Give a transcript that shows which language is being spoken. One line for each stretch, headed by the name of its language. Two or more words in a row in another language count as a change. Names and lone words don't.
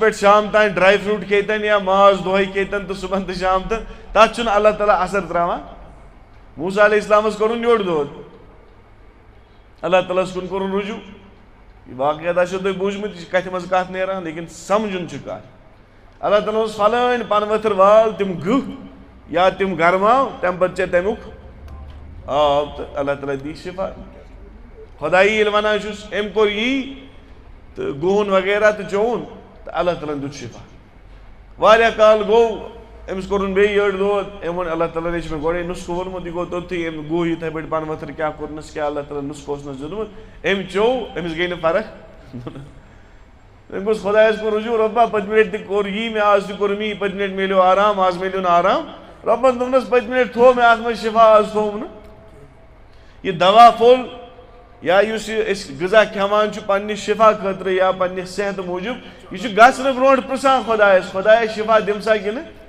Kashmiri: پٮ۪ٹھ شام تام ڈراے فروٗٹ کھیٚتن یا ماز دۄہے کھیٚتن تہٕ صُبحن تہٕ شام تہٕ تتھ چھُنہٕ اللہ تعالیٰ اثر تراوان موسیٰ علیہ السلامس کوٚرُن یوٚڑ دۄد اللہ تعالیٰ ہس کُن کوٚرُن رجوٗع یہِ واقعات آسیو تۄہہِ بوٗزمُت یہِ چھِ کتھِ منٛز کتھ نیران لیکن سمجُن چھُ کتھ اللہ تعالیٰ اوس پھلٲنۍ پنہٕ ؤتھٕر وال تِم گٕہ یا تِم گرماو تمہِ پتہٕ چے تمیُک آب تہٕ اللہ تعالیٰ دی شفا خۄدایی ییٚلہِ ونان چھُس أمۍ کوٚر یی تہٕ گُہُن وغیرہ تہٕ چوٚوُن تہٕ اللہ تعالیٰ ہن دیُت شفا واریاہ کال گوٚو امس کورن بے یڑ دود امن اللہ تعالیٰ نے میں گوڑے نسخہ ونمت یہ گو توتھی ام گو یتھے پٲٹھۍ پن ؤتھر کیا کورنس کیا اللہ تعالیٰ نسخہ اوسنس دیُتمُت ام چو امس گٔے نہٕ فرق ام گوٚژھ خۄدایس کُن رجوع رۄبا پٔتمہِ لٹہِ تہِ کوٚر یی مےٚ آز تہِ کوٚرُم یی پٔتمہِ لٹہِ میلیو آرام آز میلیو نہٕ آرام رۄبن دوٚپنس پٔتمہِ لٹہِ تھوٚو مےٚ اتھ منٛز شفا آز تھوٚوُم نہٕ یہ دوا پھوٚل یا یُس یہِ أسۍ غذا کھٮ۪وان چھُ پننہِ شفا خٲطرٕ یا پننہِ صحت موٗجوٗب یہِ چھُ گژھنہٕ برونٛٹھ پرژھان خۄدایس خۄدایا شفا دِم سا کِنہٕ